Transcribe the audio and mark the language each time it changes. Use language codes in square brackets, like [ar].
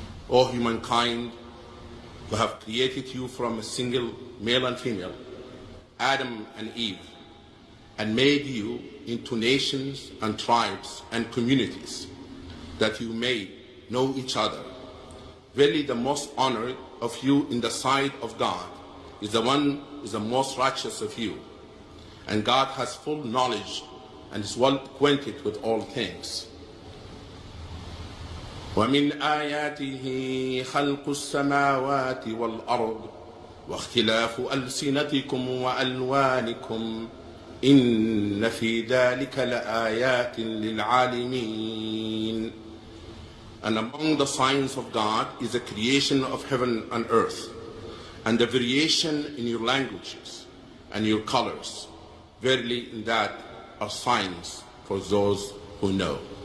[en] O humankind, we have created you from a single male and female, Adam and Eve, and made you into nations and tribes and communities, that you may know each other. Verily the most honored of you in the sight of God is the one who is the most righteous of you. And God has full knowledge and is well acquainted with all things. [ar] ومن آياته خلق السماوات والأرض واختلاف ألسنتكم وألوانكم إن في ذلك لآيات للعالمين. [en] And among the signs of God is the creation of heaven and earth, and the variation in your languages and your colors. Verily in that are signs for those who know.